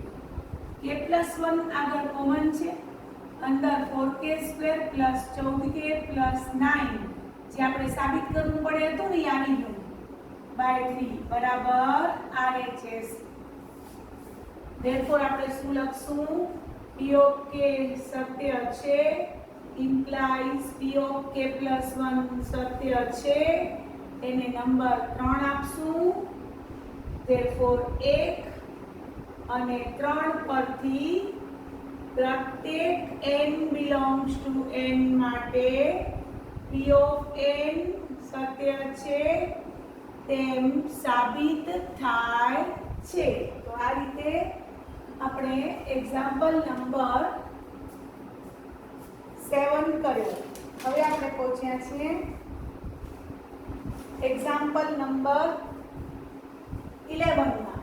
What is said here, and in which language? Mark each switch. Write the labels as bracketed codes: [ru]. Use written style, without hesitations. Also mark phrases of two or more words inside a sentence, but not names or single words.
[gu] k+1 આગળ કોમન છે, અંદર 4k² + 14k + 9 જે આપણે સાબિત કરવું પડે હતું ને, આવી ગયું /3 બરાબર RHS. therefore આપણે શું લખશું? [en] P of k [gu] સત્ય છે [en] implies P of k+1 [gu] સત્ય છે, એને નંબર 3 આપશું. therefore 1 અને 3 પરથી પ્રત્યેક [en] n belongs to n [gu] માટે [en] P of n [gu] સત્ય છે તેમ સાબિત થાય છે. તો આ રીતે આપણે એક્ઝામ્પલ નંબર 7 કર્યો. હવે આપણે પહોંચ્યા છીએ એક્ઝામ્પલ નંબર 11 માં.